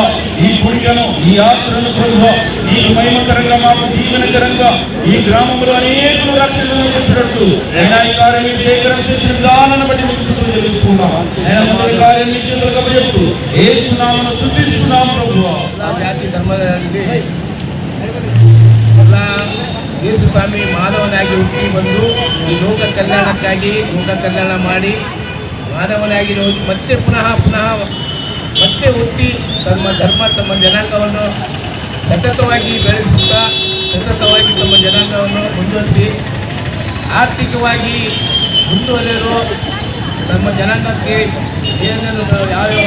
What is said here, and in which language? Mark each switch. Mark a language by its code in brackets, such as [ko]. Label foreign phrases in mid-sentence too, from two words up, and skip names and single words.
[te] ఈ పుణ్యను, ఈ యాత్రను ప్రభువా నీకు మహిమకరంగా, మాకు దీవెనకరంగా ఈ గ్రామంలో అనేకులు రక్షణలోకి వచ్చినట్టు అయినా ఈ కార్యం మీరు జయకరం చేసిన విధానాన్ని బట్టి మీకు స్తుతులు చెల్లిస్తున్నాం. ఆయన మొదటి కార్యం మీ చేతులకు చెప్తూ యేసు నామమున స్తుతిస్తున్నాం ప్రభువా. [kn] ಜಾತಿ ಧರ್ಮದಲ್ಲಿ ಎಲ್ಲ ಯೇಸು ಸ್ವಾಮಿ ಮಾನವನಾಗಿ ಹುಟ್ಟಿ ಬಂದು ಈ ಲೋಕ ಕಲ್ಯಾಣಕ್ಕಾಗಿ ಲೋಕ ಕಲ್ಯಾಣ ಮಾಡಿ ಮಾನವನಾಗಿ ಹೋಗಿ ಮತ್ತೆ ಪುನಃ ಮತ್ತೆ ಹುಟ್ಟಿ ತಮ್ಮ ಧರ್ಮ, ತಮ್ಮ ಜನಾಂಗವನ್ನು ಸತತವಾಗಿ ಬೆಳೆಸುತ್ತಾ ಸತತವಾಗಿ ತಮ್ಮ ಜನಾಂಗವನ್ನು ಮುಂದುವರಿಸಿ ಆರ್ಥಿಕವಾಗಿ ಮುಂದುವರೆಯಲು ನಮ್ಮ ಜನಾಂಗಕ್ಕೆ ಏನೇನು ಯಾವ್ಯಾವ